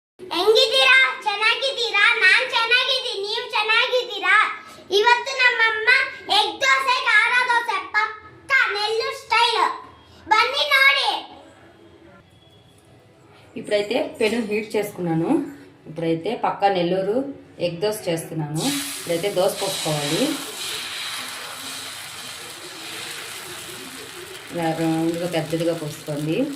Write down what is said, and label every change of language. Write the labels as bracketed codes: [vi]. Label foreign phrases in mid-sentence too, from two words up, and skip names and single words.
[kn] ಹೆಂಗಿದ್ದೀರಾ? ಚೆನ್ನಾಗಿದ್ದೀರಾ? ನಾನ್ ಚೆನ್ನಾಗಿದ್ದೀನಿ. ನೀವು ಚೆನ್ನಾಗಿದ್ದೀರಾ? ಇವತ್ತು ನಮ್ಮಮ್ಮ ಎಗ್ ದೋಸೆ, ಖಾರ ದೋಸೆ ಪಕ್ಕ ನೆಲ್ಲೂರು ಸ್ಟೈಲ್. ಬನ್ನಿ ನೋಡಿ. [te] ఇప్పుడైతే పెను హీట్ చేసుకున్నాను. ఇప్పుడైతే పక్క నెల్లూరు ఎగ్ దోశ చేస్తున్నాను. ఇప్పుడైతే దోశ పోసుకోవాలి. ఇలా రౌండ్గా పెద్దదిగా పోసుకోండి.